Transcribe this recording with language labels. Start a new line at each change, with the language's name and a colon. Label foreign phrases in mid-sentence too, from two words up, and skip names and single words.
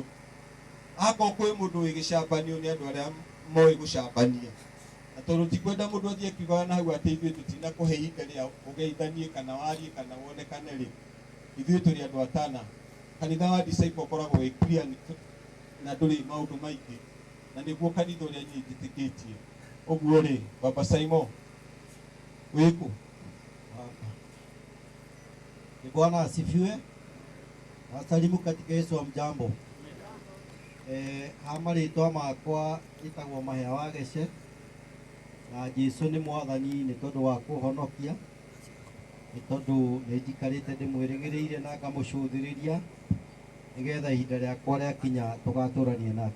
Kikuyu: Akorwo kwĩ mũndũ wĩ gĩcambanio nĩ andũ arĩa moĩ gũcambania, na tondũ tikwenda mũndũ athiĩ akiugaga na hau atĩ ithuĩ tũtinakũhe ihinda rĩa ũgeithanie kana warie kana wonekane rĩ, ithuĩ tũrĩ andũ atana. Kanitha wa Disciple ũkoragwo wĩ clear na ndũrĩ maũndũ maingĩ, na nĩguo kanitha ũrĩa niĩ njĩtĩkĩtie. Ũguo rĩ, Baba Simon wĩkũ?
Swahili: Bwana asifiwe. Nasalimu katika Yesu wa mjambo.
Kikuyu: Amarĩtwa makwa ĩtagwo Mahĩa wa Gece, na Jesũ nĩ mwathani nĩ tondũ wa kũhonokia, nĩ tondũ nĩ njikarĩte ndĩmwĩrĩgĩrĩire na ngamũcũthĩrĩria nigetha ihinda rĩakwa rĩakinya tũgatũranie nake.